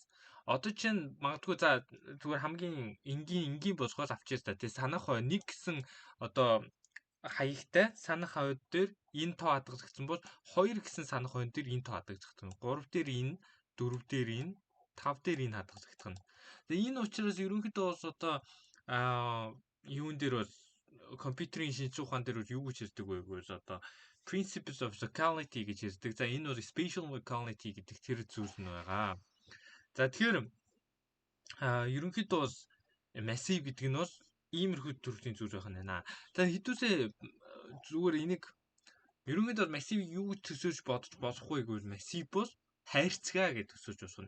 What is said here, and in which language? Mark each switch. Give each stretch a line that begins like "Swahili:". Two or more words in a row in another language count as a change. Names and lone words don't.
Mongolian: Одоо чинь магадгүй за зүгээр хамгийн энгийн босгоол авчихъя та тий санах хой нэг гэсэн одоо хаягтай санах хойд дээр энэ тоо хадгалагдсан бол 2 гэсэн санах хойд дээр энэ тоо хадгалагдах нь 3 дээр энэ 4 дээр энэ 5 дээр энэ хадгалагдах нь. Тэгээ энэ учраас ерөнхийдөө бас одоо юун дээр бол компьютерийн шинжлэх ухаан дээр юу гэж хэлдэг вэ гэвэл одоо
English: principles of locality
Mongolian: гэж хэлдэг. За энэ бол
English: spatial locality
Mongolian: гэдэг тэр зүйл нь байгаа. За тэгэхээр ерөнхийдөө бол massive гэдэг нь бол иймэрхүү төрлийн зүйл байх нь байна. За хэдүүсээ зүгээр энийг ерөнхийдөө massive юу гэж төсөөлж бодож болохгүй гэвэл massive бол хайрцгаа гэж төсөөлж болох нь.